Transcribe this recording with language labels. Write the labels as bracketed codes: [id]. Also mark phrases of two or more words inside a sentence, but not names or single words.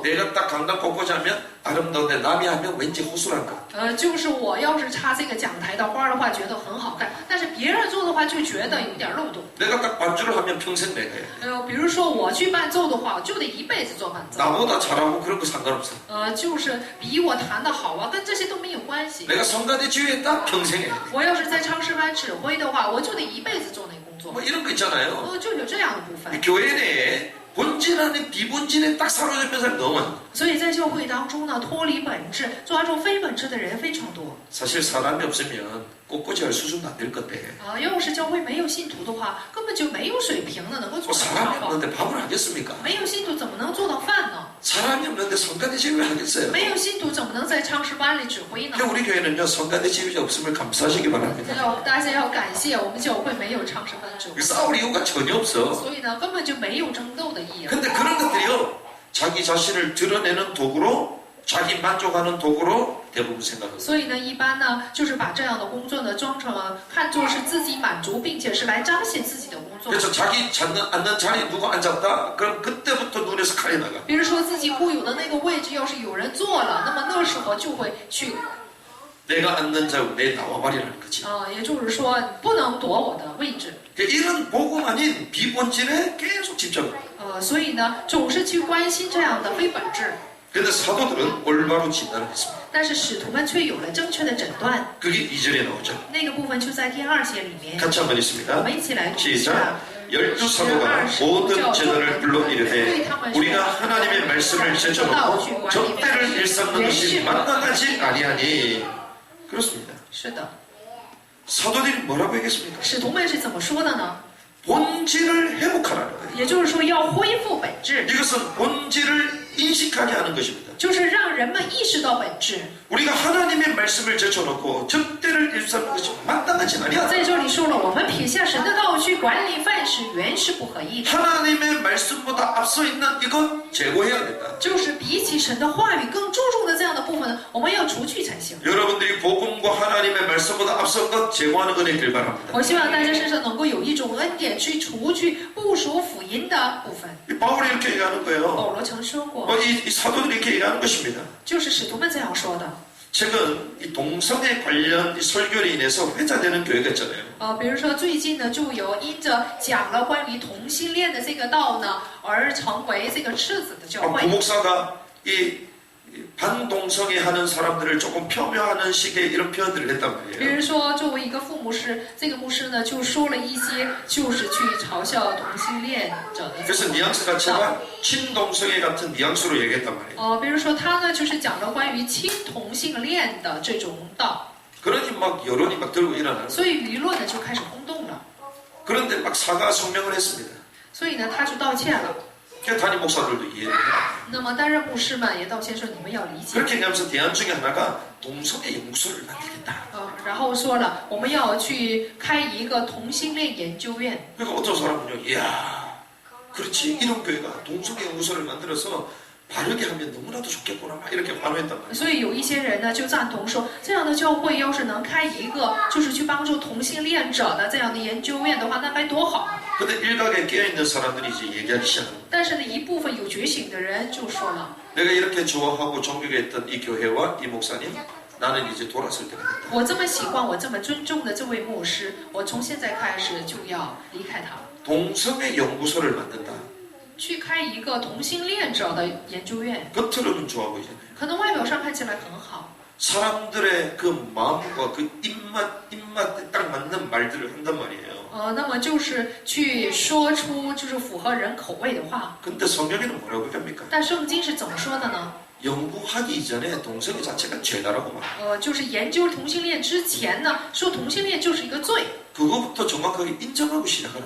[ko] 내가 딱 강당 꽃꽂이 하면 아름다운데 남이 하면 왠지 허술한 거. [zh] 就是我要是插这个讲台的花的话，觉得很好看，但是别人做的话就觉得有点漏洞。 [ko] 내가 딱 반주를 하면 평생 내가 해야 돼. [zh] 比如说我去伴奏的话，我就得一辈子做伴奏。 [ko] 나보다 잘하고 그런 거 상관없어. [zh] 就是比我弹的好啊，跟这些都没有关系。 [ko] 내가 성가대 지휘했다 평생 해야 돼. [zh] 我要是在唱诗班指挥的话，我就得一辈子做那工作。 [ko] 뭐 이런 거 있잖아요. [zh] 就有这样的部分。 [ko] 교회 내에 본질 안에 비본질에 딱 사로잡힌 사람이 너무 많아. [zh] 所以在教会当中呢，脱离本质、抓住非本质的人非常多。 [ko] 사실 사람이 없으면 꽃꽂이 할 수준도 안 될 건데. [zh] 要是教会没有信徒的话，根本就没有水平的能够做 [ko] 뭐 [zh] 到 [ko] 사람이 [zh] 好。 [ko] 없는데 밥을 하겠습니까? [zh] 没有信徒怎么能做到饭呢？ [ko] 사람이 없는데 성가대 지휘를 하겠어요? [zh] 没有信徒怎么能在唱诗班里指挥呢？ [ko] 그러니까 우리 교회는요 성가대 지휘자 없음을 감사하시기 바랍니다. [zh] 大家要感谢我们教会没有唱诗班指挥， [ko] 싸울 이유가 전혀 없어. [zh] 所以呢根本就没有争斗的意义。 [ko] 근데 그런 것들이요 자기 자신을 드러내는 도구로 자기 만족하는 도구로 대부분 생각합니다. [zh] 所以呢，一般呢，就是把这样的工作呢装成了看作是自己满足，并且是来彰显自己的工作。 [ko] 그래서 자기 앉는 자리에 누구 앉았다? 그럼 그때부터 눈에서 칼이 나가. [zh] 比如说自己固有的那个位置，要是有人坐了，那么那时候就会去。 [ko] 내가 앉는 자우 내 나와버리라는 거지. [zh] 也就是说不能夺我的位置。 [ko] 이런 복음 아닌 비본질에 계속 집착을. [zh] 所以呢，总是去关心这样的非本质。 [ko] 그런데 사도들은 올바로 진단을 했습니다. [zh] 但是使徒们却有了正确的诊断。 [ko] 그게 2절에 나오죠. [zh] 那个部分就在第2节里面。 [ko] 같이 한번 읽습니다. [zh] 我们一起来读一 [ko] 시작. [zh] 下。 [ko] 열두 사도가 모든 제자를 불러 이르되 우리가 하나님의 말씀을 제쳐놓고 적대를 일삼는 것이 마땅하지 아니하니. 그렇습니다. [zh] 是的。 [ko] 사도들이 뭐라고 얘기했습니까? [zh] 使徒们是怎么说的呢？ [ko] 본질을 회복하라는 거예요. [zh] 也就是说要恢复本质。 [ko] 이것은 본질을 인식하게 하는 것입니다. [zh] 就是让人们意识到本质。 [ko] 우리가 하나님의 말씀을 제쳐놓고 적대를 일삼는 것이 마땅하지 아니하다. [zh] 在这里说了，我们撇下神的道去管理万事，原是不合意的。 [ko] 하나님의 말씀보다 앞서 있는 이건 제거해야 된다. [zh] 就是比起神的话语更注重的这样的部分呢，我们要除去才行。 [ko] 여러분들이 복음과 하나님의 말씀보다 앞선 것 제거하는 은혜를 바랍니다. [zh] 我希望大家身上能够有一种恩典，去除去不属福音的部分。 [ko] 이 바울이 이렇게 얘기하는 [zh] 保 [ko] 거예요. [zh] 罗曾说过， [ko] 이 사도들이 이렇게 얘기하는 것입니다. [zh] 就是使徒们这样说的。 [ko] 최근 이 동성애 관련 이 설교로 인해서 회자되는 교회가 있잖아요. [zh] 比如说最近呢，就有因着讲了关于同性恋的这个道呢，而成为这个赤子的教会。 [ko] 부목사가 이 반동성애 하는 사람들을 조금 폄훼하는 식의 이런 표현들을 했단 [zh] 比 [ko] 말이에요. [zh] 如说，作为一个副牧师，这个牧师呢就说了一些，就是去嘲笑同性恋者的。 [ko] 그래서 뉘앙스 자체가 친동성애 같은 뉘앙스로 얘기했단 말이에요. [zh] 比如说他呢就是讲了关于亲同性恋的这种道， [ko] 그러니 막 여론이 막 들고 일어나는. [zh] 所以舆论呢就开始轰动了。 [ko] 그런데 막 사과 성명을 했습니다. [zh] 所以呢他就道歉了。 [ko] 담임 목사들도 이해를 해요. [zh] 那么担任牧师们也道歉说，你们要理解。 [ko] 그렇게 얘기하면서 대안 중에 하나가 동성애 연구소를 만들겠다. [zh] 然后说了，我们要去开一个同性恋研究院。 [ko] 그러니까 어떤 사람은요, 이야, 그렇지, 이런 교회가 동성애 연구소를 만들어서 바르게 하면 너무나도 좋겠구나 막 이렇게 환호했단 말이에요. [zh] 所以有一些人呢就赞同说，这样的教会要是能开一个就是去帮助同性恋者的这样的研究院的话，那该多好。 [ko] 근데 일각에 깨어있는 사람들이 이제 얘기하기 시작합니다. [zh] 但是呢，一部分有觉醒的人就说了， [ko] 내가 이렇게 좋아하고 존경했던 이 교회와 이 목사님, 나는 이제 돌아설 때가 됐다. [zh] 我这么喜欢，我这么尊重的这位牧师，我从现在开始就要离开他， [ko] 동성애 연구소를 만든다. [zh] 去开一个同性恋者的研究院。 [ko] 겉으로는 좋아 보이잖아요. [zh] 可能外表上看起来很好， [ko] 사람들의 그 마음과 그 입맛에 딱 맞는 말들을 한단 말이에요. [zh] 那么就是去说出就是符合人口味的话。 [ko] 근데 성경에는 뭐라고 합니까? [zh] 但圣经是怎么说的呢？ [ko] 연구하기 이전에 동성애 자체가 죄다라고 말. [zh] 就是研究同性恋之前呢，说同性恋就是一个罪， [ko] 그거부터 정확하게 인정하고 시작하라.